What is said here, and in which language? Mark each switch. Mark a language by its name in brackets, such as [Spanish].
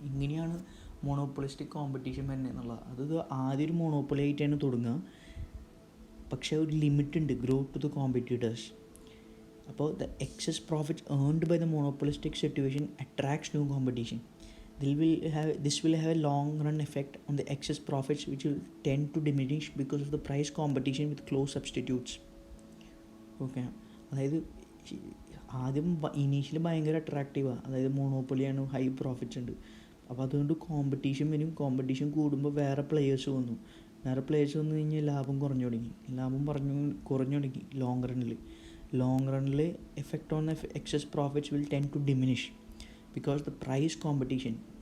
[Malayalam] ഇങ്ങനെയാണ് മോണോപ്പൊളിസ്റ്റിക് കോമ്പറ്റീഷൻ വരുന്നത് എന്നുള്ളത്. അത് ആദ്യം ഒരു മോണോപ്പൊളി ആയിട്ടാണ് തുടങ്ങുക, പക്ഷേ ഒരു ലിമിറ്റ് ഉണ്ട്, ഗ്രോത്ത് ടു ദ കോമ്പറ്റീറ്റേഴ്സ്. [English] അപ്പോൾ the excess profits earned by the monopolistic situation attracts new competition. This will have a long run effect on the excess profits, which will tend to diminish because of the price competition with close substitutes. [Malayalam] Okay, അതായത് ആദ്യം initially ഭയങ്കര അട്രാക്റ്റീവാണ്, അതായത് മോണോപ്പൊളിയാണ്, high profits ഉണ്ട്. അപ്പോൾ അതുകൊണ്ട് competition വരും. Competition കൂടുമ്പോൾ വേറെ പ്ലെയേഴ്സ് വന്നു കഴിഞ്ഞാൽ ലാഭം കുറഞ്ഞു തുടങ്ങി. [English] Long റണ്ണിൽ effect on excess profits will tend to diminish because the price competition.